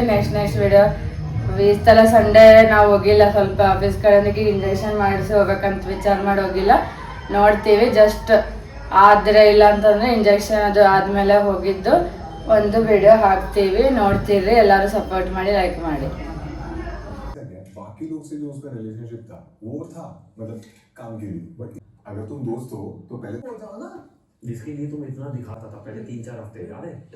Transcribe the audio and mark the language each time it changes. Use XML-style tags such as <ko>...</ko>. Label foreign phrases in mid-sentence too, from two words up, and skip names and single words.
<en>next video</en> <kn>ಈ ಥರ ಸಂಡೇ ನಾವು ಹೋಗಿಲ್ಲ, ಸ್ವಲ್ಪ ಆಫೀಸ್ ಕಡೆಗೆ ಇಂಜೆಕ್ಷನ್ ಮಾಡಿಸಿ ಹೋಗ್ಬೇಕಂತ ವಿಚಾರ ಮಾಡಿ ಹೋಗಿಲ್ಲ. ನೋಡ್ತೀವಿ, ಜಸ್ಟ್ ಆದರೆ ಇಲ್ಲ ಅಂತಂದರೆ ಇಂಜೆಕ್ಷನ್ ಅದು ಆದಮೇಲೆ ಹೋಗಿದ್ದು ಒಂದು ವಿಡಿಯೋ ಹಾಕ್ತೀವಿ, ನೋಡ್ತೀರಿ. ಎಲ್ಲರೂ ಸಪೋರ್ಟ್ ಮಾಡಿ, ಲೈಕ್ ಮಾಡಿ.</kn> <hi>बाकी लोग से जो उसका रिलेशनशिप था वो था मतलब काम के लिए, बट अगर तुम दोस्त हो तो पहले जिसके लिए तुम इतना दिखाता था पहले 3-4 हफ्ते, याद है?</hi>